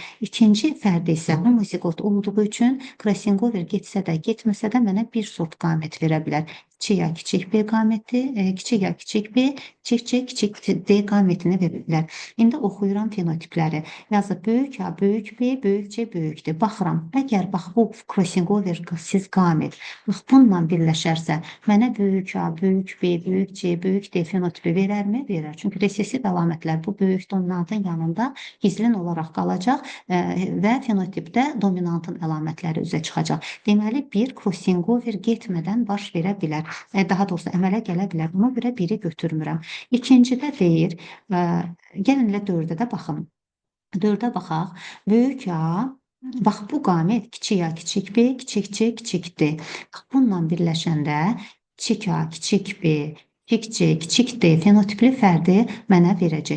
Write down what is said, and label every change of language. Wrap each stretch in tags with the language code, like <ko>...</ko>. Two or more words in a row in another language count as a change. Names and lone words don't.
<az>İkinci fərd isə homozigot olduğu üçün Krassingover getsə də, getməsə də mənə bir sort qamet verə bilər. kiçik ya kiçik B qaməti, kiçik ya kiçik B, kiçik D qamətini verirlər. İndi oxuyuram fenotipləri. Yazıb böyük A, böyük B, böyük C, böyük D. Baxıram. Əgər bax bu</az> <en>crossing over</en> <az>siz qamət bax bununla birləşərsə, mənə böyük A, böyük B, böyük C, böyük D fenotipi verərmi? Verər. Çünki resessiv əlamətlər bu böyük dominantın yanında gizlin olaraq qalacaq və fenotipdə dominantın əlamətləri üzə çıxacaq. Deməli, bir</az> <en>crossing over</en> <az>getmədən baş verə bilər. Daha doğrusu əmələ gələ bilər. Buna görə biri götürmürəm. İkincidə deyir, gəlin elə 4-ə də baxın. 4-ə baxaq. Böyük A, bax bu qamət kiçik A, kiçik B, kiçik C, kiçik D. Bununla birləşəndə kiçik A, kiçik B, kiçik C, kiçik D fenotipli fərdi mənə verəcək.</az>